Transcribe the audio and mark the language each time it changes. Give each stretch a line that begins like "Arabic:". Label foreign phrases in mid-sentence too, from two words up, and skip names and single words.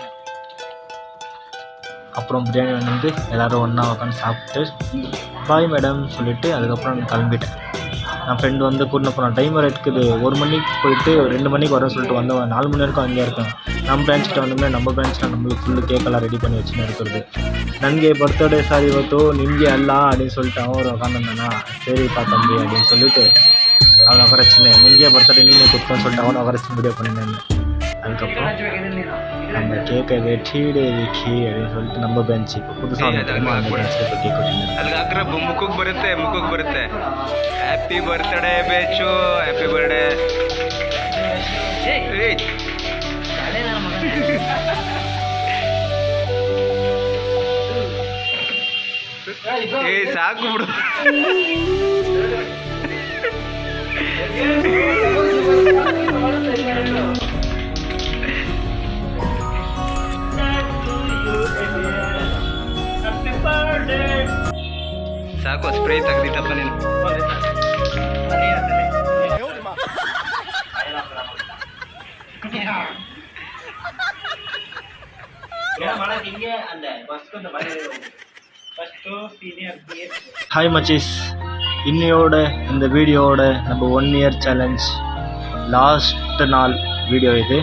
Tamil: அப்புறம் பிரியாணி வந்து எல்லோரும் ஒன்றா உட்காந்து சாப்பிட்டு பாய் மேடம் சொல்லிவிட்டு அதுக்கப்புறம் கிளம்பிட்டேன். என் ஃப்ரெண்டு வந்து கூட்டின்னு போனான். டைம் வர இருக்குது, 1 மணிக்கு போயிட்டு 2 மணிக்கு வரேன்னு சொல்லிட்டு வந்தவன் 4 மணி வரைக்கும் அங்கேயே இருக்கேன். நம்ம பிரான்ச்சிட்ட வந்தோம்னா நம்ம பிரான்ச்சில் நம்மளுக்கு ஃபுல்லு கேக்கெல்லாம் ரெடி பண்ணி வச்சுன்னு இருக்கிறது.
Kannada: ನನಗೆ ಬರ್ತ್ಡೇ ಸಾರ್ ಇವತ್ತು ನಿಮಗೆ ಅಲ್ಲ
Tamil: அப்படின்னு சொல்லிட்டு அவன் உட்காந்துருந்தானா. சரிப்பா தம்பி அப்படின்னு சொல்லிட்டு அவனை உட்காரச்சின்னு
Kannada: ನಿಮಗೆ ಬರ್ತ್ಡೇ
Tamil: நீனே கொடுப்பேன்னு சொல்லிட்டு அவனை உட்காரச்சு வீடியோ பண்ணியிருந்தேன். அதுக்கப்புறம் நம்ம கேக்கை வெட்டிடு விக்கி அப்படின்னு சொல்லிட்டு நம்ம பெஞ்ச் இப்போ புதுசாக வந்து அந்த பெஞ்சில் இப்போ கேக் வெட்டினேன்.
Kannada: ಅಲ್ಲಿ ಹಾಕ್ರೆ ಮುಖಕ್ಕೆ ಬರುತ್ತೆ
English: happy birthday
Kannada: ಬೇಚು,
English: happy birthday.
Kannada: ಸಾಕು ಬಿಡು. ಸಾಕು ಸ್ಪ್ರೇ ತೆಗ್ದಿತ್ತಪ್ಪ ನೀನು.
Tamil: ஹாய் மச்சீஸ், இன்னையோட இந்த வீடியோவோட நம்ம 1
English: year challenge last
Tamil: நாள் வீடியோ இது.